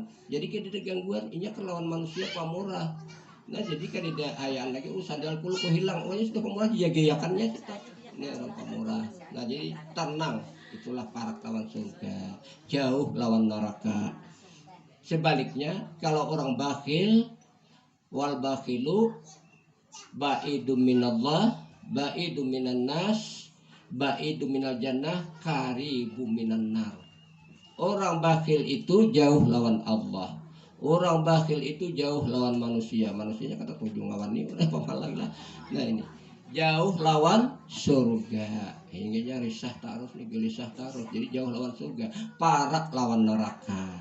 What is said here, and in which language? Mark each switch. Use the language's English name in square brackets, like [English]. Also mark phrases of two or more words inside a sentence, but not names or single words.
[Banjar] Jadi kita ada gangguan, ini ke lawan manusia pamurah. Nah, jadi kan tidak ayaan lagi, sandal puluh hilang, oh sudah pamurah dijaga-jakannya tetap. Ini orang pamurah. Nah, jadi tenang, itulah parak lawan surga, jauh lawan neraka. Sebaliknya kalau orang bakhil, [Arabic] والبخيل بعيد من الله بعيد من الناس بعيد من الجنة قريب من النار. [Banjar] Orang bakhil itu jauh lawan Allah. Orang bakhil itu jauh lawan manusia. Manusianya kata tujuh lawan ini udah pemalang lah. Nah ini jauh lawan surga. Hingga risah tarus nih, gelisah tarus. Jadi jauh lawan surga, parak lawan neraka.